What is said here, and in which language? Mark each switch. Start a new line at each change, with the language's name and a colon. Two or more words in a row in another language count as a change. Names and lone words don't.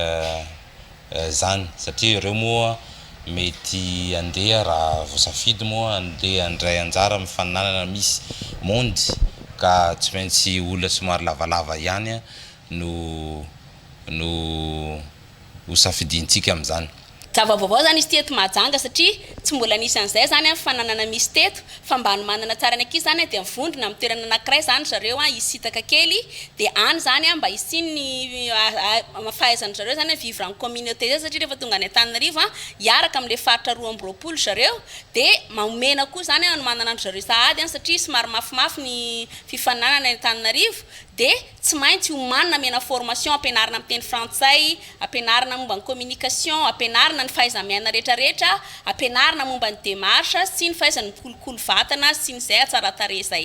Malagasy: zany satria ireo moa mety andeha raha voasafidy moa andeha andray anjara mifaninanana Miss Monde ka tsy maintsy olona somary lavalava ihany no safidintsika amin'izany. Zava-baovao zany izy teto Mahajanga satria tsy mbola nisy an'izay zany fananana misy teto fa mba manana tsara ny ankizy zany dia mivondrona amin'ny toerana anankiray zany zareo hisitaka kely dia any zany mba hisiny fahaizany zareo zany
French: vivre en communauté
Malagasy: zay satria rehefa tonga any Antananarivo hiaraka amin'ilay faritra 12 zareo dia mamena koa zany manana andro zareo sahady satria somary mafimafy ny fifaninanana any Antananarivo dia tsy maintsy homanina amena formation ampianarina amin'ny teny frantsay, ampianarina momba ny communication, ampianarina ny fahaiza-miaina rehetrarehetra, ampianarina momba ny démarche sy ny fahaizany mikolokolo vatana sy ny zay atsara-tarehy zay.